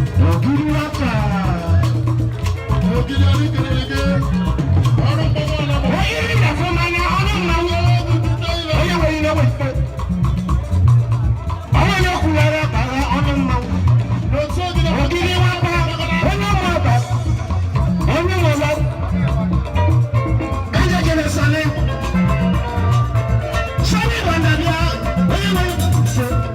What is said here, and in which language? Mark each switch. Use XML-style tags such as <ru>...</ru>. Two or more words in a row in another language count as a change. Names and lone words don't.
<ig>Ogiri aka. Ogiri ọrụ ikirikiri. Ọrụ mmanwụ ọnụ mmanwụ. Ogiri na-afụ mmanya ọnụ mmanwụ. Onye nwere ihe nwere. Onye na-ekwu ya bụ agha ọnụ mmanwụ. Ogiri nwata. Onye nwe ọba. Onye nwe ọba.</ig> <yo>Ẹ jẹ́ kí n sọ ní. Sọ́ni Bàdàbíà, wọ́n yẹ wọ́n ṣe.</yo>